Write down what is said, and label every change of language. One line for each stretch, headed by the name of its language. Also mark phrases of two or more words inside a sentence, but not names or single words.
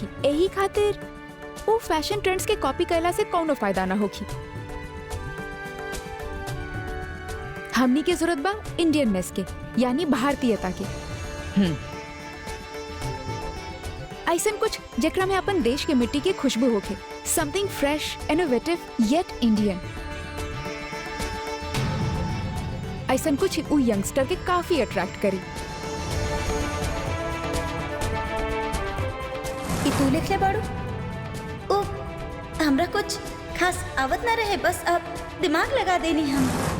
Bhojpuri: यही खातिर वो
English: fashion trends
Bhojpuri: के कॉपी कैला से कौनो फायदा ना होगी। हमनी के जरूरत बा इंडियननेस के, यानी भारतीयता के। ऐसन कुछ जेकरा में अपन देश के मिट्टी की खुशबू होके,
English: Something fresh, innovative yet Indian.
Bhojpuri: ऐसा कुछ उ यंगस्टर के काफी अट्रैक्ट करी। ई तू लिख ले बाड़ू? ओ, हमरा कुछ खास आवत ना रहे, बस अब दिमाग लगा देनी हम।